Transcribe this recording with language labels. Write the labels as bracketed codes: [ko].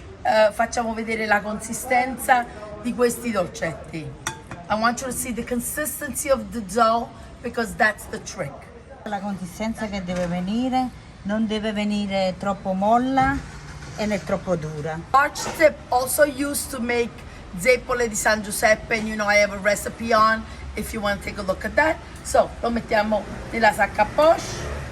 [it] Facciamo vedere la consistenza di questi dolcetti. [en] I want you to see the consistency of the dough because that's the trick. [it] La consistenza che deve venire non deve venire troppo molla e né troppo dura. [en] Large tip also used to make zeppole di San Giuseppe, and I have a recipe on if you want to take a look at that. [it] So lo mettiamo nella sacca poche.